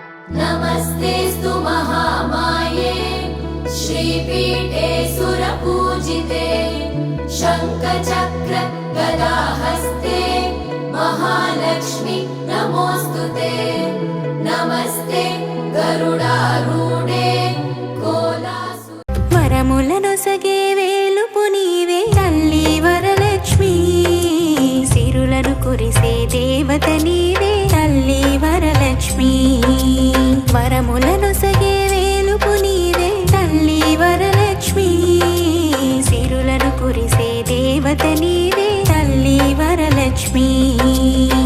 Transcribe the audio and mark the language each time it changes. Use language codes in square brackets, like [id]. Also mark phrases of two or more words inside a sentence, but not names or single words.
[sa] नमस्तेस्तु महामाये श्रीपीठे सुरपूजिते शङ्खचक्र गदाहस्ते महालक्ष्मी नमोऽस्तुते। नमस्ते गरुडारूढे [te] వరములనొసగే వేలుపు నీవే తల్లి వరలక్ష్మి సిరులను కురిసే దేవత నీవే తల్లి వరలక్ష్మి వరములనొసగే వేలుపు నీవే తల్లి వరలక్ష్మి సిరులను కురిసే దేవత నీవే తల్లి వరలక్ష్మి